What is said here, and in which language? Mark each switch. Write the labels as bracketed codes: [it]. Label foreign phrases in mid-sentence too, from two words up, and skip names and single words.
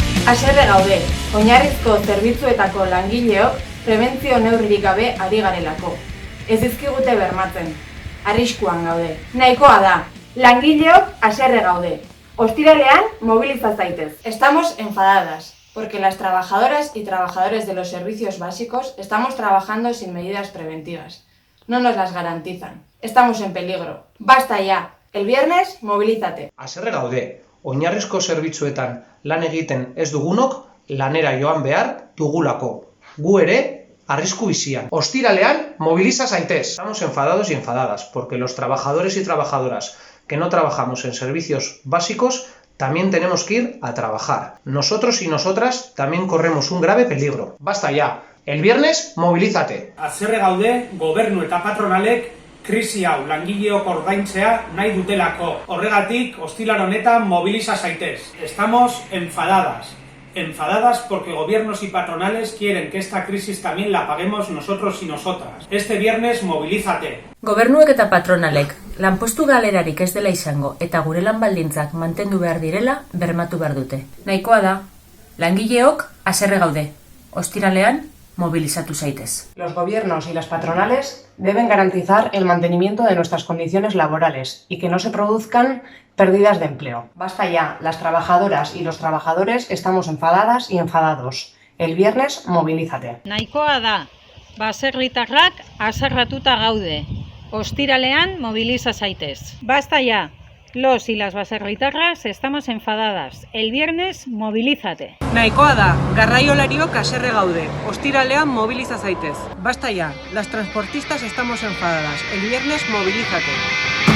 [eu] Haserre gaude, oinarrizko zerbitzuetako langileok prebentzio neurririk gabe ari garelako. Ez dizkigute bermatzen, arriskuan gaude. Nahikoa da, langileok haserre gaude. Ostiralean mobiliza zaitez. [es] Estamos enfadadas, porque las trabajadoras y trabajadores de los servicios básicos estamos trabajando sin medidas preventivas. No nos las garantizan. Estamos en peligro. Basta ya. El viernes, mobilízate. [eu] Haserre gaude, oinarrizko zerbitzuetan lan egiten ez dugunok lanera joan behar dugulako. Gu ere, arrisku bizian. Ostiralean, moviliza zaitez. [es] Estamos enfadados y enfadadas, porque los trabajadores y trabajadoras que no trabajamos en servicios básicos también tenemos que ir a trabajar. Nosotros y nosotras también corremos un grave peligro. Basta ya. El viernes, movilízate. [eu] Haserre gaude, gobernu eta patronalek krisi hau langileok ordaintzea nahi dutelako. Horregatik, ostiral honetan mobiliza zaitez. [es] Estamos enfadadas. Enfadadas porque gobiernos y patronales quieren que esta crisis también la paguemos nosotros y nosotras. Este viernes, movilízate. [eu] Gobernuek eta patronalek lanpostu galerarik ez dela izango eta gure lan baldintzak mantendu behar direla bermatu behar dute. Nahikoa da, langileok haserre gaude. Ostiralean, mobilizatu zaitez. [es] Los gobiernos y las patronales deben garantizar el mantenimiento de nuestras condiciones laborales y que no se produzcan pérdidas de empleo. Basta ya, las trabajadoras y los trabajadores estamos enfadadas y enfadados. El viernes, movilízate. [eu] Nahikoa da, baserritarrak haserratuta gaude. Ostiralean mobiliza zaitez. [es] Basta ya, los y las baserritarras estamos enfadadas. El viernes, movilízate. [eu] Nahikoa da, garraiolariok haserre gaude. Ostiralean mobiliza zaitez. [es] Basta ya, las transportistas estamos enfadadas. El viernes, movilízate.